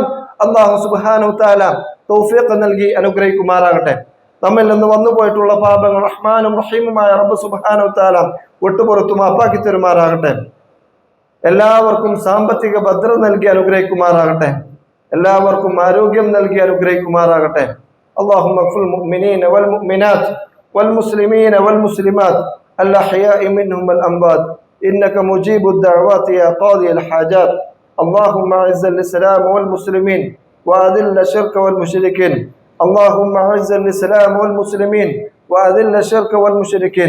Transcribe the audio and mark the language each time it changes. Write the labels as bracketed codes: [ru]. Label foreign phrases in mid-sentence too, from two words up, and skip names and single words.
[ml] അല്ലാഹു [ar] سبحانه تعالى [ml] തൗഫീഖ് നൽകി അനുഗ്രഹിക്കുമാറാകട്ടെ. നമ്മിൽ നിന്ന് വന്നുപോയിട്ടുള്ള പാപങ്ങൾ റഹ്മാനും റഹീമുമായ റബ്ബ് [ar] سبحانه تعالى [ml] വിട്ടുപുറത്തു മാപ്പാക്കി തരുമാറാകട്ടെ. എല്ലാവർക്കും സാമ്പത്തിക ഭദ്രത നൽകി അനുഗ്രഹിക്കുമാറാകട്ടെ. എല്ലാവർക്കും ആരോഗ്യം നൽകി അനുഗ്രഹിക്കുമാറാകട്ടെ. [ar] اللهم اغفر للمؤمنين والمؤمنات والمسلمين والمسلمات الأحياء منهم والأموات إنك مجيب الدعوات يا قاضي الحاجات. اللهم أعز الإسلام والمسلمين وأذل الشرك والمشركين. اللهم أعز الإسلام والمسلمين وأذل الشرك والمشركين.